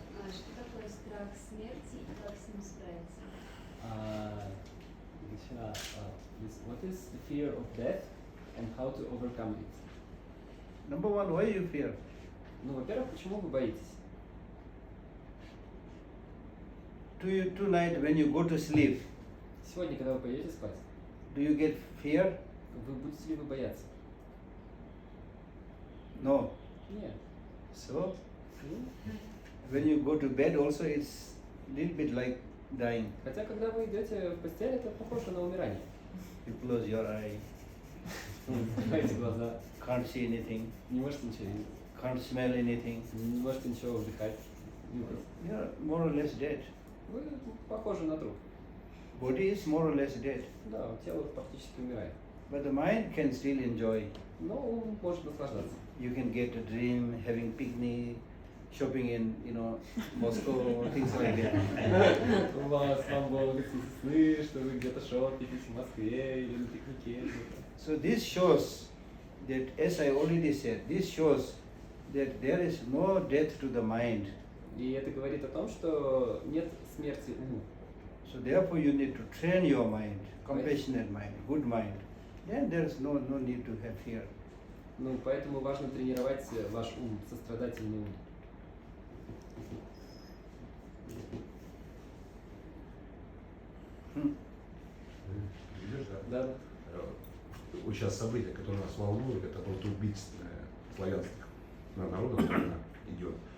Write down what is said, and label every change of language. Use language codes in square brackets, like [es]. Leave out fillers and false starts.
[ru] Что такое страх смерти и как с ним справиться? [en] What is the fear of death and how to overcome it? Number one, why you fear? [ru] Ну, во-первых, почему вы боитесь? [en] Tonight when you go to sleep, [ru] Сегодня, когда вы пойдете спать, [en] do you get fear? [ru] вы будете ли вы бояться? [en] No. [ru] Нет. [en] So [ru] Ну, [en] when you go to bed also it's little bit like dying. [ru] хотя, когда вы идете в постель, это похоже на умирание. [en] You close your eye, [ru] Закрываете глаза, [en] can't see anything, [ru] не можете ничего видеть, [en] can't smell anything. [ru] не можете ничего вдыхать. [en] You are more or less dead. [ru] Вы похожи на труп. [en] Body is more or less dead. [ru] Да, тело фактически умирает. [en] But the mind can still enjoy. [ru] Но ум может наслаждаться. [en] You can get a dream, having picnic, shopping in, Moscow, things like that. [ru] У вас вам будут сны, что вы где-то шопитесь в Москве или на пикнике. [en] So this shows that, as I already said, this shows that there is no death to the mind. [ru] И это говорит о том, что нет смерти уму. [en] So therefore you need to train your mind, compassionate mind, good mind. Then there is no need to have fear. [ru] Ну, поэтому важно тренировать ваш ум, сострадательный ум. Видишь, Да, да. Вот сейчас событие, которое нас волнует, это просто убийство славянских народов идет.